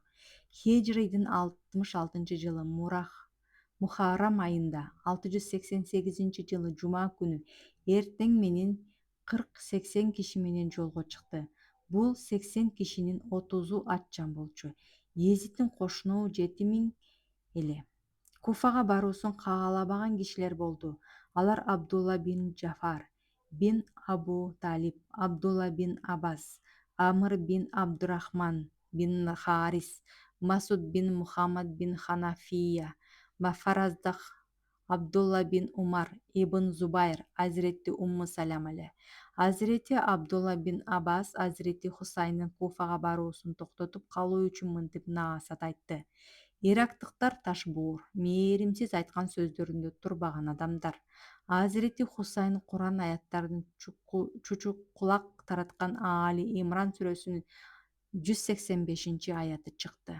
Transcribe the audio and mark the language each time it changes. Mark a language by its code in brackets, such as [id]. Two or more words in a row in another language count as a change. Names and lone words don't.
[ky] Хижрийдин 66-жылы Мухаррам айында, 688-жылы Жума күнү эртең менен 40-80 киши менен жолго чыкты. Бул 80 кишинин 30-у атчан болчу. Езиддин кошуну 7000 эле. Куфага баруусун каалабаган кишилер болду. Алар Абдулла бин Джафар, бин Абу Талиб, Абдулла бин Аббас, Амр бин Абдурахман бин Харис, Масуд бин Мухаммад бин Ханафия, Мафараздах Абдулла бин Умар, Ибн Зубайр, Азирети Умму Салам эле. Азирети Абдулла бин Аббас Азирети Хусайндын Куфага баруусун токтотуп калуу үчүн мынтип наасат айтты. Ирактыктар ташбуур, мээримсиз айткан сөздөрүндө турбаган адамдар. Азирети Хусайн Куран аяттарынын чучук-кулак тараткан Али Имран сүрөсүнүн 185 аяты чыкты.